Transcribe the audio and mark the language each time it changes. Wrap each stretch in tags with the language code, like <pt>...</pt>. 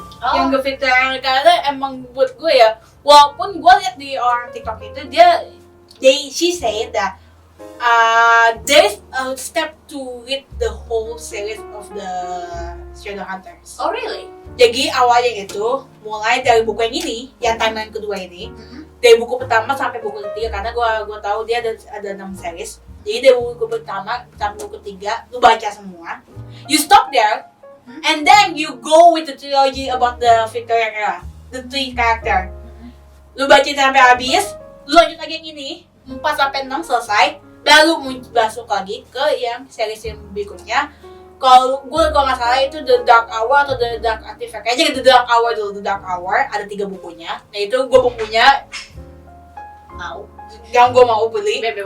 <id>yang Victorian karena emang buat gue ya, walaupun gue lihat di orang TikTok itu</id> <en>she said that there's a step to read the whole series of the Shadowhunters. Oh really?</en> <id>Jadi awalnya itu mulai dari buku yang ini, yang timeline kedua ini, dari buku pertama sampai buku ketiga, karena gue tahu dia ada 6 series. Jadi dari buku pertama sampai buku ketiga lu baca semua.</id> <en>You stop there, and then you go with the trilogy about the Victorian era, the 3 character.</en> <id>Lu baca sampai habis, lu lanjut lagi yang ini 4 sampai 6 selesai, baru masuk lagi ke yang series yang berikutnya. Kalau nggak salah itu The Dark Hour atau The Dark Artifact, kayaknya The Dark Hour dulu. The Dark Hour ada 3 bukunya. Nah itu gue bukunya yang gue mau beli.</id>